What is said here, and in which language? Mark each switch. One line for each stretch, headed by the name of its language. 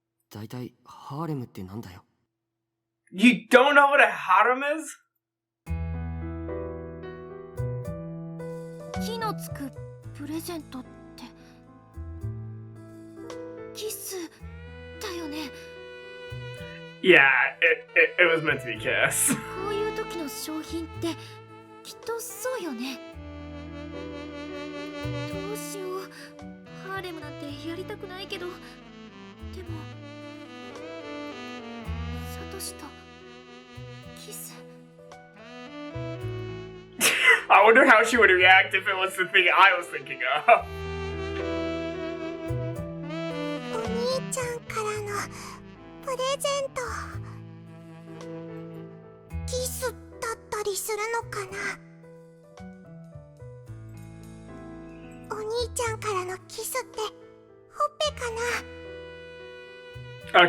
Japanese: だいたいハーレムってなんだよ。
English: You don't know what a harem is?
Japanese: 火のつくプレゼントってキスだよね。
English: Yeah, it was meant to be kiss.
Japanese: こういう時の商品ってきっとそうよね。どうしよう、ハーレムなんてやりたくないけど、でもサトシとキス。
English: I wonder how she would react if it was the thing I was thinking of.
Japanese: お兄ちゃんからのプレゼント、キスだったりするのかな。お兄ちゃんからのキスってほっぺかな。